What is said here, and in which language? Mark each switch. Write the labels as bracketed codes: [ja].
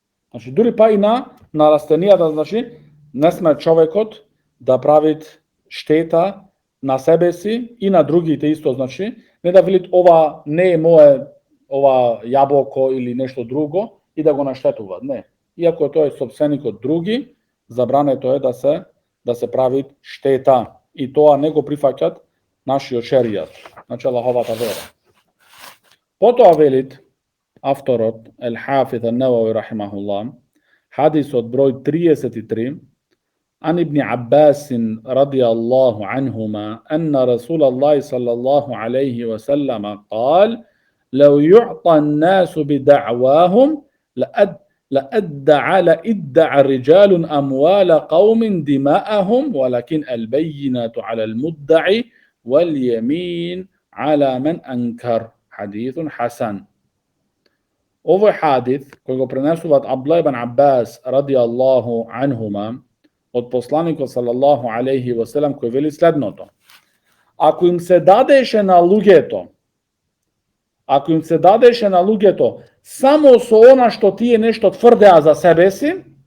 [mk] Значи дури па и на растенијата, значи не сме човекот да прави штета на себе си и на другите исто, значи не да велит ова не е мое, ова јаболко или нешто друго и да го наштетуваат. Не. Иако тоа е сопственикот други, забрането е да се прави штета. И тоа не го прифаќат нашиот шеријат, значи Аллаховата вера. Потоа велит авторот Ел-Хафиз ан-Навави рахимахуллах, хадисот број 33, [ar] عن ابن عباس رضي الله عنهما أن رسول الله صلى الله عليه وسلم قال: لو يعطى الناس بدعواهم لأدعى رجال أموال قوم دماءهم ولكن البينة على المدعي واليمين على من أنكر. حديث حسن. [mk] Овој хадис кој го пренесуваат Абдулlah ибн Аббас радијаллаху анхума од посланикот салаллаху алейхи ва селам, кој вели следното: ако им се дадеше на луѓето само со она што тие нешто тврдеа за себе си,